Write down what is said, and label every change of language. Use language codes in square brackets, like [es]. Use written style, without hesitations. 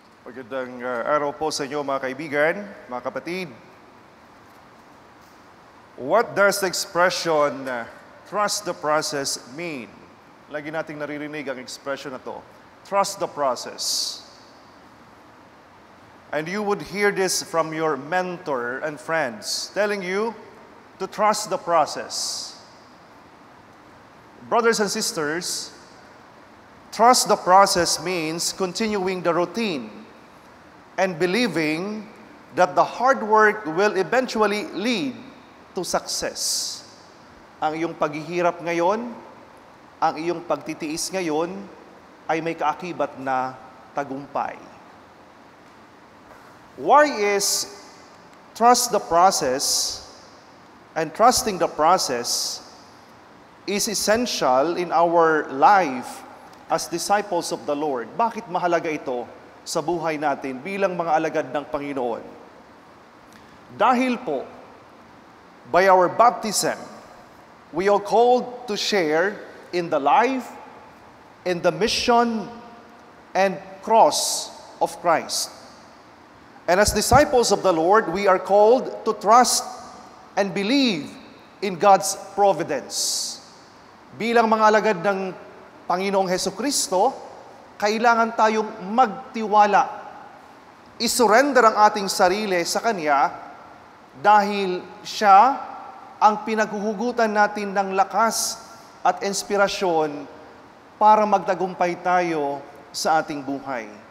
[tl] Magandang araw po sa inyo mga kaibigan, mga kapatid. [en] What does the expression trust the process mean? [tl] Lagi nating naririnig ang expression na to. [en] Trust the process. And you would hear this from your mentor and friends telling you to trust the process. Brothers and sisters, trust the process means continuing the routine and believing that the hard work will eventually lead to success. [tl] Ang iyong paghihirap ngayon, ang iyong pagtitiis ngayon, ay may kaakibat na tagumpay. [en] Why is trust the process and trusting the process is essential in our life as disciples of the Lord? [tl] Bakit mahalaga ito sa buhay natin bilang mga alagad ng Panginoon? Dahil po, [en] by our baptism, we are called to share in the life, in the mission, and cross of Christ. And as disciples of the Lord, we are called to trust and believe in God's providence. [tl] Bilang mga alagad ng Panginoong Hesukristo, kailangan tayong magtiwala. Isurrender ang ating sarili sa Kanya dahil Siya ang pinaghuhugutan natin ng lakas at inspirasyon para magtagumpay tayo sa ating buhay.